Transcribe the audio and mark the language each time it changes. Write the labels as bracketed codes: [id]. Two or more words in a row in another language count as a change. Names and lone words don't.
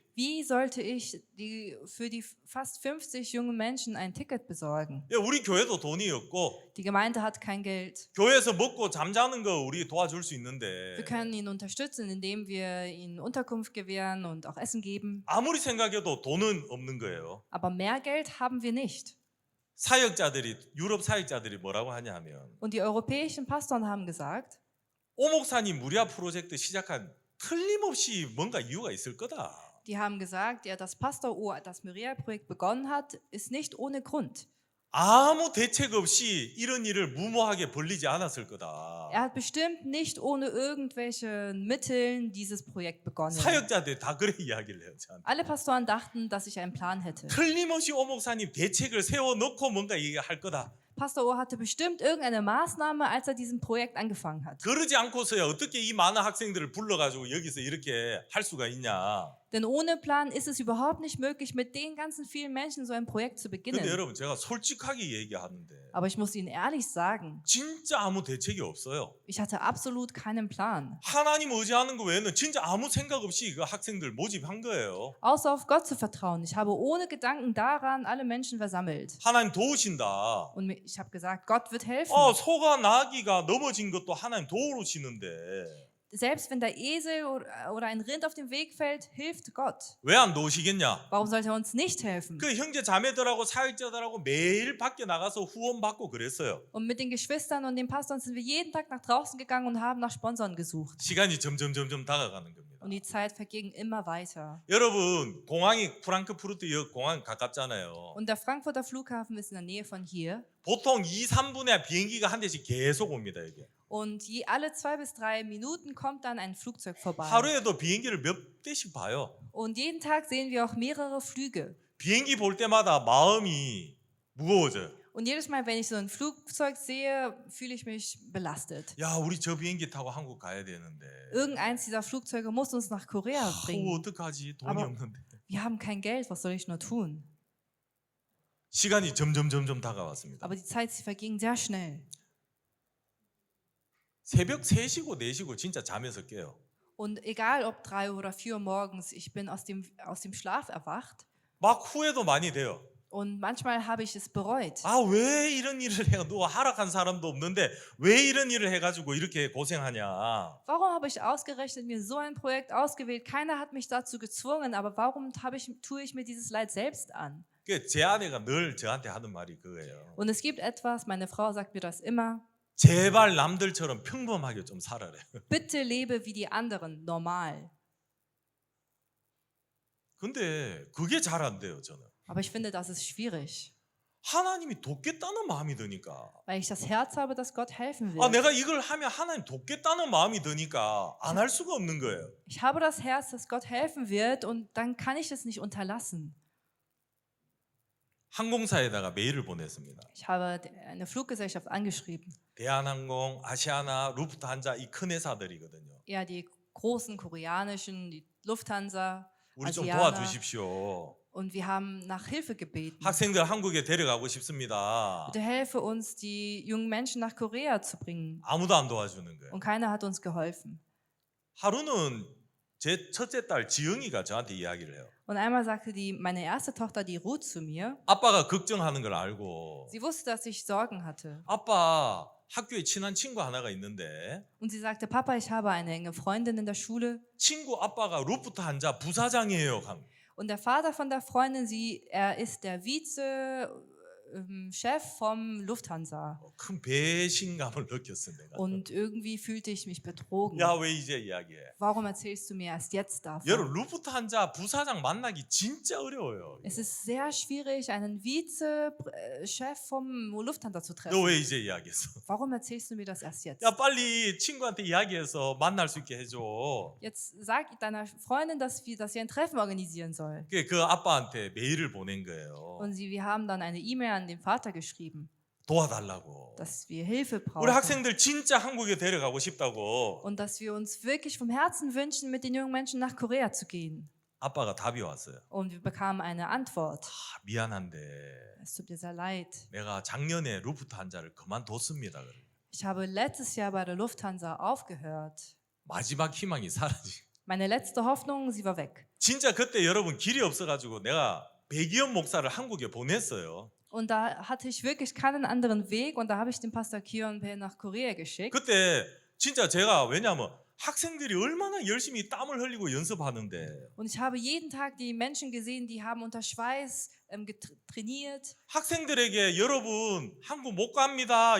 [de] Wie sollte ich für die fast 50 jungen Menschen ein Ticket besorgen? [ko] 예, 우리 교회도 돈이 없고 [de] Die Gemeinde hat kein Geld. [ko] 교회에서 먹고 잠자는 거 우리 도와줄 수 있는데 [de] Wir können ihn unterstützen, indem wir ihnen Unterkunft gewähren und auch Essen geben. [ko] 아무리 생각해도 돈은 없는 거예요. [de] Aber mehr Geld haben wir nicht. [ko] 유럽 사역자들이 뭐라고 하냐 하면 [de] Und die europäischen Pastoren haben gesagt, [ko] 오 목사님 무리아 프로젝트 시작한 틀림없이 뭔가 이유가 있을 거다. [de] die haben gesagt, ja, dass Pastor O das Moriah-Projekt begonnen hat, ist nicht ohne Grund. [ko] 아무 대책 없이 이런 일을 무모하게 벌리지 않았을 거다. [de] Er hat bestimmt nicht ohne irgendwelche Mittel dieses Projekt begonnen. [ko] 사역자들 다 그래 이야기를 해요. 저한테. [de] Alle Pastoren dachten, dass ich einen Plan hätte. [ko] 틀림없이 오 목사님 대책을 세워놓고 뭔가 얘기할 거다. [de] Pastor O hatte bestimmt irgendeine Maßnahme, als er diesem Projekt angefangen hat. [ko] 그러지 않고서야 어떻게 이 많은 학생들을 불러가지고 여기서 이렇게 할 수가 있냐. [de] Denn ohne Plan ist es überhaupt nicht möglich, mit den ganzen vielen Menschen so ein Projekt zu [ko] 근데 [de] beginnen. [ko] 여러분 제가 솔직하게 얘기하는데 [de] Aber ich muss Ihnen ehrlich sagen, [ko] 진짜 아무 대책이 없어요. [de] ich hatte absolut keinen Plan. [ko] 하나님 의지하는 거 외에는 진짜 아무 생각 없이 그 학생들 모집한 거예요. [de] Außer auf Gott zu vertrauen. Ich habe ohne Gedanken daran alle Menschen versammelt. [ko] 하나님 도우신다. [de] Und ich habe gesagt, Gott wird helfen. [ko] 소가 나귀가 넘어진 것도 하나님 도우시는데 [de] Selbst wenn der Esel oder ein Rind auf dem Weg fällt, hilft Gott. [ko] 왜 안 도우시겠냐? [de] Warum sollte er uns nicht helfen? [ko] 그 형제 자매들하고 사역자들하고 매일 밖에 나가서 후원 받고 그랬어요. [de] Und mit den Geschwistern und den Pastoren sind wir jeden Tag nach draußen gegangen und haben nach Sponsoren gesucht. [ko] 시간이 점점 다가가는 겁니다. [de] Und die Zeit verging immer weiter. [ko] 여러분 공항이 프랑크푸르트역 공항 가깝잖아요. [de] Und der Frankfurter Flughafen ist in der Nähe von hier. [ko] 보통 2, 3분에 비행기가 한 대씩 계속 옵니다. 여기. [de] Und alle 2 bis 3 Minuten kommt dann ein Flugzeug vorbei. [ko] 하루에도 비행기를 몇 대씩 봐요. [de] Und jeden Tag sehen wir auch mehrere Flüge. [ko] 비행기 볼 때마다 마음이 무거워져요. [de] Und jedes Mal, wenn ich so ein Flugzeug sehe, fühle ich mich belastet. [ko] 야, 우리 저 비행기 타고 한국 가야 되는데. [de] Irgendeins dieser Flugzeuge muss uns nach Korea bringen. [ko] 어떡하지? 돈이 [de] Aber- [ko] 없는데. [de] Wir haben kein Geld, was soll ich nur tun? [ko] 시간이 점점 다가왔습니다. [de] Aber die Zeit, sie verging sehr schnell. [ko] 새벽 3시고 4시고 진짜 잠에서 깨요. [de] Und egal ob 3 oder 4 morgens, ich bin aus dem Schlaf erwacht [ko] 막 후회도 많이 돼요. [de] und manchmal habe ich es bereut. [ko] 아, 왜 이런 일을 해요? 누가 하락한 사람도 없는데 왜 이런 일을 해가지고 이렇게 고생하냐. [de] Warum habe ich ausgerechnet mir so ein Projekt ausgewählt? Keiner hat mich dazu gezwungen, aber warum tue ich mir dieses Leid selbst an? [ko] 제 아내가 늘 저한테 하는 말이 그거예요. [de] Und es gibt etwas, meine Frau sagt mir das immer, [ko] 제발 남들처럼 평범하게 좀 살아래. [de] bitte lebe wie die anderen, normal. [ko] 근데 그게 잘 안 돼요, 저는. [de] Aber ich finde, das ist schwierig, [ko] 하나님이 돕겠다는 마음이 드니까. [de] weil ich das Herz habe, dass Gott helfen [ko] 아, [de] will. [ko] 내가 이걸 하면 하나님 돕겠다는 마음이 드니까 안 할 수가 없는 거예요. [de] Ich habe das Herz, dass Gott helfen wird und dann kann ich es nicht unterlassen. [ko] 항공사에다가 메일을 보냈습니다. [de] Ich habe eine Fluggesellschaft angeschrieben. [ko] 대한항공, 아시아나, 루프트한자 이 큰 회사들이거든요. [de] Ja, die großen koreanischen, die Lufthansa, [ko] 우리 좀 [de] Asiana. [ko] 도와주십시오. [de] Und wir haben nach Hilfe gebeten. [ko] 학생들 한국에 데려가고 싶습니다. [de] Bitte helfe uns, die jungen Menschen nach Korea zu bringen. [ko] 아무도 안 도와주는 거예요. [de] Und keiner hat uns geholfen. [ko] 하루는 제 첫째 딸 지영이가 저한테 이야기를 해요. [de] Und einmal sagte meine erste Tochter, die Ruth, zu mir, [ko] 아빠가 걱정하는 걸 알고 [de] sie wusste, dass ich Sorgen hatte. [ko] 아빠 학교에 친한 친구 하나가 있는데 [de] Und sie sagte, Papa, ich habe eine enge Freundin in der Schule. [ko] 친구 아빠가 루프트한자 부사장이에요. [de] Und der Vater von der Freundin, er ist der Vize-Chef vom Lufthansa. [ko] 큰 배신감을 느꼈어 내가. [de] Und irgendwie fühlte ich mich betrogen. [ko] 야, 왜 이제 이야기해? [de] Warum erzählst du mir erst jetzt davon? [ko] 여러분 루프트한자 부사장 만나기 진짜 어려워요. [de] Es ist sehr schwierig, einen Vize-Chef vom Lufthansa zu [ko] 너 [de] treffen. [ko] 왜 이제 이야기했어? [de] Warum erzählst du mir das erst jetzt? [ko] 야, 빨리 친구한테 이야기해서 만날 수 있게 해줘. [de] Jetzt sag deiner Freundin, dass sie ein Treffen organisieren soll. [ko] 그 아빠한테 메일을 보낸 거예요. [de] Und wir haben dann eine E-Mail an den Vater geschrieben, [ko] 도와달라고. [de] dass wir Hilfe [ko] 우리 [de] brauchen. [ko] 학생들 진짜 한국에 데려가고 싶다고. [de] Und dass wir uns wirklich vom Herzen wünschen, mit den jungen Menschen nach Korea zu gehen. [ko] 아빠가 답이 왔어요. [de] Und wir bekamen eine Antwort. [ko] 아, 미안한데 [de] Es tut mir sehr leid. [ko] 내가 작년에 루프트한자를 그만뒀습니다. [de] Ich habe letztes Jahr bei der Lufthansa aufgehört. [ko] 마지막 희망이 사라지. [de] Meine letzte Hoffnung, sie war weg. [ko] 진짜 그때 여러분 길이 없어가지고 내가 백이현 목사를 한국에 보냈어요. [de] Und da hatte ich wirklich keinen anderen Weg und da habe ich den Pastor Kion Bae nach Korea geschickt. [ko] 그때 진짜 제가 왜냐하면 학생들이 얼마나 열심히 땀을 흘리고 연습하는데 [de] Und ich habe jeden Tag die Menschen gesehen, die haben unter Schweiß trainiert. [ko] 학생들에게 여러분 한국 못 갑니다.